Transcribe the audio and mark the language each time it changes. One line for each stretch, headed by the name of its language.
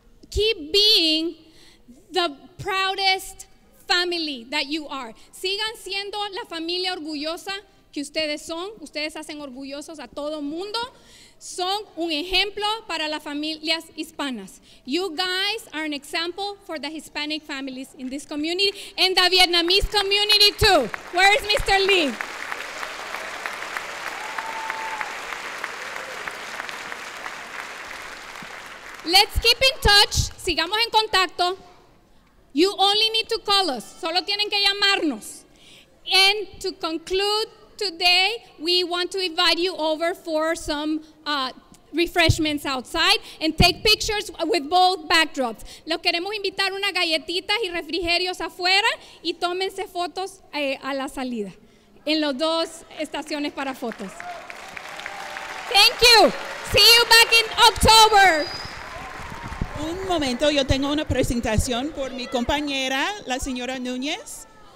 English: Keep being the proudest family that you are.
Spanish: Sigan siendo la familia orgullosa que ustedes son. Ustedes hacen orgullosos a todo mundo. Son un ejemplo para las familias hispanas.
English: You guys are an example for the Hispanic families in this community and the Vietnamese community too. Where is Mr. Lee? Let's keep in touch.
Spanish: Sigamos en contacto.
English: You only need to call us.
Spanish: Solo tienen que llamarnos.
English: And to conclude today, we want to invite you over for some refreshments outside and take pictures with both backdrops.
Spanish: Los queremos invitar unas galletitas y refrigerios afuera y tómense fotos a la salida en las dos estaciones para fotos.
English: Thank you. See you back in October.
Spanish: Un momento, yo tengo una presentación por mi compañera, la señora Núñez.